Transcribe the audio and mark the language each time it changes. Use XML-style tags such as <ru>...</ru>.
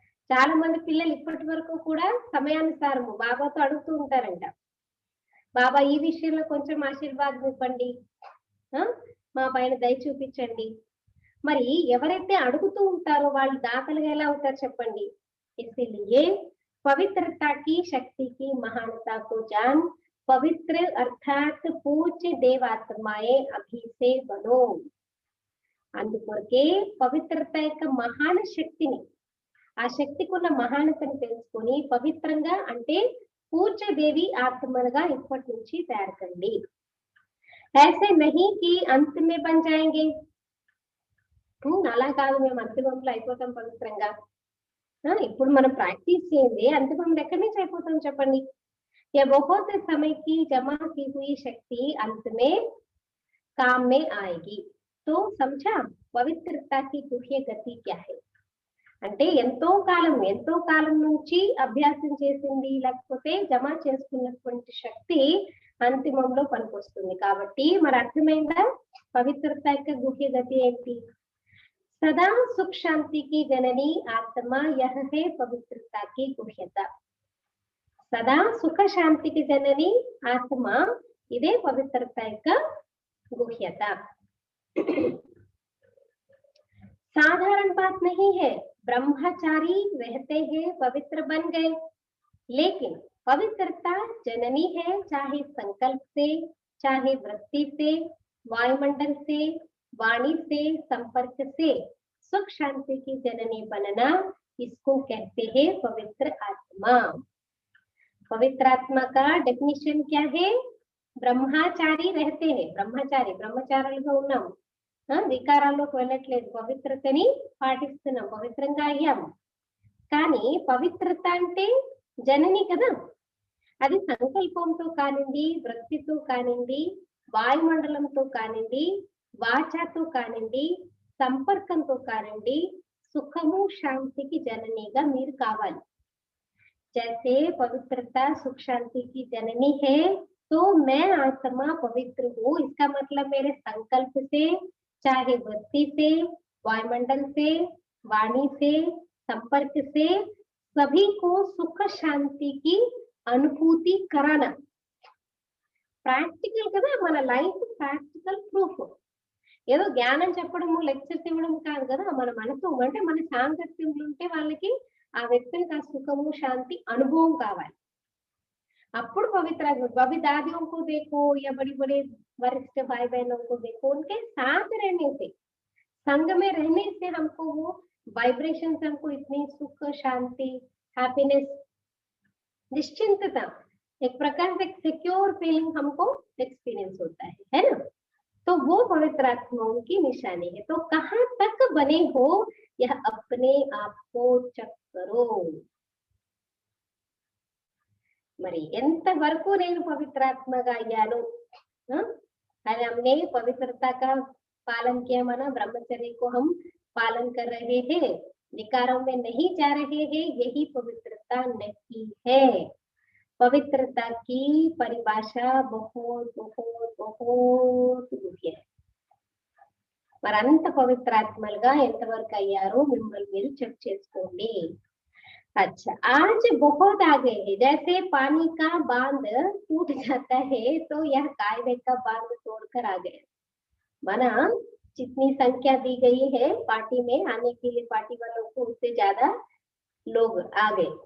<te>చాలా మంది పిల్లలు ఇప్పటి వరకు కూడా సమయానుసారము బాబాతో అడుగుతూ ఉంటారంట, బాబా ఈ విషయంలో కొంచెం ఆశీర్వాదం ఇవ్వండి, మా పైన దయ చూపించండి। మరి ఎవరైతే అడుగుతూ ఉంటారో వాళ్ళు దాతలుగా ఎలా అవుతారు చెప్పండి?</te> <hi>ఇసిలియే पवित्रता की शक्ति की महानता को जान, पवित्र अर्थात पूज्य देवात्माएं अभी से बनो।</hi> <te>అందుకొరకే పవిత్రత యొక్క మహాన శక్తిని, ఆ శక్తికున్న మహానతను తెలుసుకొని పవిత్రంగా అంటే పూజ్య దేవి ఆత్మలుగా ఇప్పటి నుంచి తయారు కండి।</te> <hi>ऐसे नहीं कि अंत में बन जाएंगे,</hi> <te>అలా కాదు మేము అంతిమంలో అయిపోతాం పవిత్రంగా, ఇప్పుడు మనం ప్రాక్టీస్ చేయండి, అంతిమంలో ఎక్కడి నుంచి అయిపోతాం చెప్పండి?</te> <hi>ये बहुत समय की जमा की हुई शक्ति अंत में काम में आएगी। तो समझा पवित्रता की गुह्य गति क्या है</hi> <te>అంటే ఎంతో కాలం నుంచి అభ్యాసం చేసింది లేకపోతే జమ చేసుకున్నటువంటి శక్తి అంతిమంలో పనికొస్తుంది। కాబట్టి మరి అర్థమైందా పవిత్రత యొక్క గుహ్య గతి ఏంటి?</te> <hi>सदा सुख शांति की जननी आत्मा यह है पवित्रता की गुह्यता। सदा सुख शांति की जननी आत्मा इदे पवित्रता का गुह्यता। साधारण बात नहीं है, ब्रह्मचारी रहते हैं पवित्र बन गए, लेकिन पवित्रता जननी है, चाहे संकल्प से, चाहे वृत्ति से, वायुमंडल से, वाणी से, संपर्क से सुख शांति की जननी बनना, इसको कहते हैं पवित्र आत्मा। पवित्र आत्मा का डेफिनेशन क्या है? ब्रह्मचारी रहते हैं,</hi> <te>బ్రహ్మచారులుగా ఉన్నాం, వికారాల్లోకి వెళ్ళట్లేదు, పవిత్రతని పాటిస్తున్నాం, పవిత్రంగా అయ్యాము। కానీ పవిత్రత అంటే జనని కదా, అది సంకల్పంతో కానివ్వండి, వృత్తితో కానివ్వండి, వాయుమండలంతో కానివ్వండి, వాచాతో కానివ్వండి, సంపర్కంతో కానివ్వండి, సుఖము శాంతికి జననిగా మీరు కావాలి।</te> <hi>जैसे पवित्रता सुख शांति की जननी है, तो मैं आत्मा पवित्र हूँ। इसका मतलब मेरे संकल्प से, चाहे वृत्ति से, वायुमंडल से, वाणी से, संपर्क से सभी को सुख शांति की अनुभूति कराना।</hi> <te>ప్రాక్టికల్ కదా, మన లైఫ్ ప్రాక్టికల్ ప్రూఫ్. ఏదో జ్ఞానం చెప్పడము, లెక్చర్స్ ఇవ్వడం కాదు కదా. మన మనసు అంటే మన సాంగత్యంలో ఉంటే వాళ్ళకి ఆ వ్యక్తులకు ఆ సుఖము శాంతి అనుభవం కావాలి.</te> <hi>अప్పుడు पवित्र अभी दादियों को देखो या बड़ी बड़े वरिष्ठ भाई बहनों को देखो, उनके साथ रहने से, संग में रहने से हमको वो वाइब्रेशन, हमको इतनी सुख शांति हैप्पीनेस निश्चिंतता, एक प्रकार से सिक्योर फीलिंग हमको एक्सपीरियंस होता है ना. तो वो पवित्र आत्माओं की निशानी है. तो कहाँ तक बने हो यह अपने आप को चेक करो.</hi> <te>మరి ఎంత వరకు నేను పవిత్రాత్మగా అయ్యాను.</te> <hi>अरे हमने पवित्रता का पालन किया, माना ब्रह्मचर्य को हम पालन कर रहे हैं, विकारों में नहीं जा रहे हैं, यही पवित्रता नहीं है. पवित्रता की परिभाषा बहुत बहुत बहुत है.</hi> <te>మరంత పవిత్రాత్మలుగా ఎంతవరకు అయ్యారో మిమ్మల్ని మీరు చెక్ చేసుకోండి.</te> <hi>अच्छा, आज बहुत आ गए हैं. जैसे पानी का बांध टूट जाता है, तो यह कायदे का बांध तोड़कर आ गए. माना जितनी संख्या दी गई है पार्टी में आने के लिए, पार्टी वालों को उससे ज्यादा लोग आ गए.</hi>